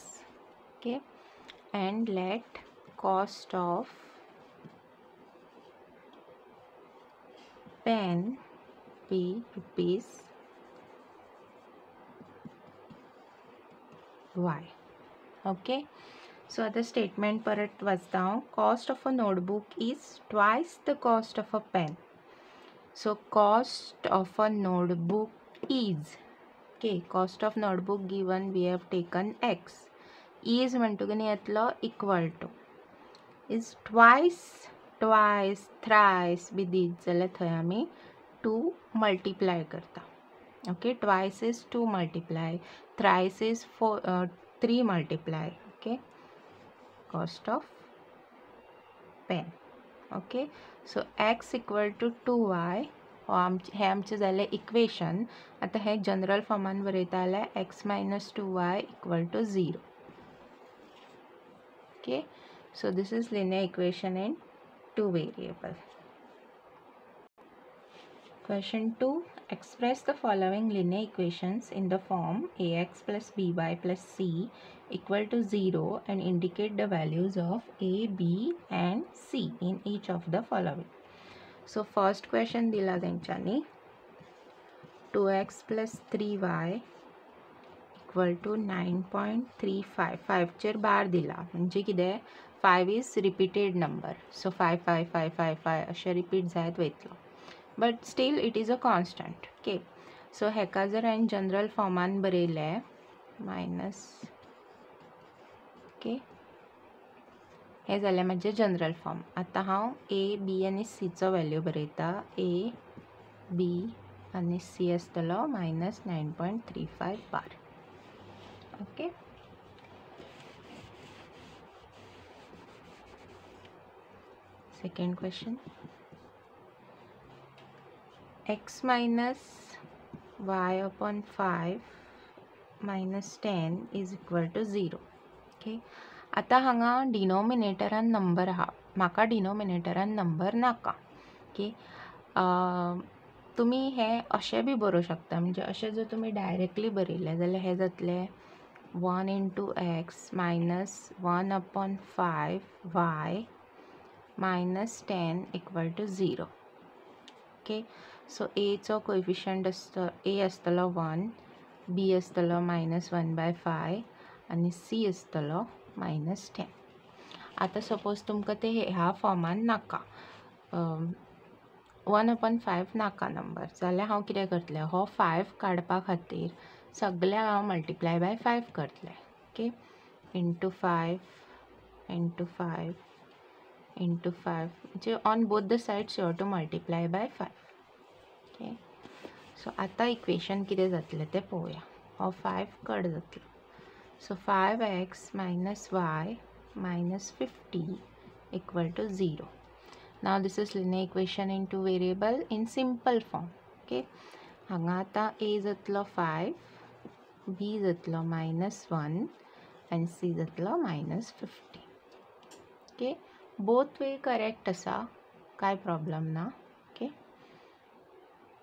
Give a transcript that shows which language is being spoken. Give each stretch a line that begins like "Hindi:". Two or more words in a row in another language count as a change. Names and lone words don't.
English: Okay, and let cost of pen be rupees y. okay, so
Konkani: आता स्टेटमेंट परत वाचता हांव.
English: Cost of a notebook is twice the cost of a pen. So cost of a notebook is, okay, cost of notebook given we have taken x.
Konkani: इज म्हणटकूच येतलो
English: equal to is twice, twice, thrice b
Konkani: दीत जाल्यार थंय आमी 2 मल्टिप्लाय करता.
English: Okay, twice is 2 multiply, thrice is 3 multiply. Okay, cost of pen. Okay, so x equal to 2y
Konkani: हे आमचे जाले इक्वेशन. आता हे जनरल फॉर्मान बरयता जाल्यार
English: x minus 2y equal to 0. Okay, so this is linear equation in two variable. Question 2. Express the following linear equations in the form ax plus by plus c equal to 0 and indicate the values of a, b and c in each of the following. So first question
Konkani: दिला तेंच्यांनी
English: 2x plus 3y equal to 9.35.
Konkani: 5 चेर बार दिला म्हणजे कितें
English: 5 is repeated number.
Konkani: So 5 5 5 5 5 अशें रिपीट जायत वयतलो.
English: But still it is a constant. okay, so
Konkani: हेका जर हांवें जनरल फॉर्मान बरयलें मायनस, ओके, हे जालें म्हजें जनरल फॉर्म. आतां हांव ए, बी आनी सीचो वॅल्यू बरयता. ए, बी आनी सी आसतलो -9.35 बार.
English: ओके, सेकेंड क्वेश्चन. x minus y upon 5 minus 10 is equal to 0. ओके,
Konkani: आता हांगा डिनोमिनेटरान नंबर आहा, म्हाका डिनोमिनेटरान नंबर नाका. ओके, तुमी हे अशें बी बरोवं शकता. म्हणजे अशें जर तुमी डायरेक्टली बरयलें जाल्यार हे जातलें
English: 1 into x minus 1 upon 5 y minus 10 equal to 0.
Konkani: ओके, सो एचो कोएफिशियंट ए आसतलो 1, बी आसतलो -1/5 आनी सी आसतलो -10. आतां सपोज तुमकां ते ह्या फॉर्मान नाका, 1/5 नाका नंबर, जाल्यार हांव कितें करतलें, हो 5 काडपा खातीर सगळ्याक हांव
English: multiply by 5
Konkani: करतलें.
English: Okay, into 5 into 5 into 5 म्हणजे on both the sides you have to multiply by 5.
Konkani: ओके, सो आतां इक्वेशन कितें जातलें तें पळोवया. हो 5 कट जातलो.
English: सो 5x minus y minus 50 equal to 0. Now this is linear equation in two variable in simple form.
Konkani: Okay, हांगा आतां a जातलो 5, b जातलो -1 and c जातलो -50. ओके,
English: both way correct
Konkani: आसा, कांय प्रॉब्लेम ना.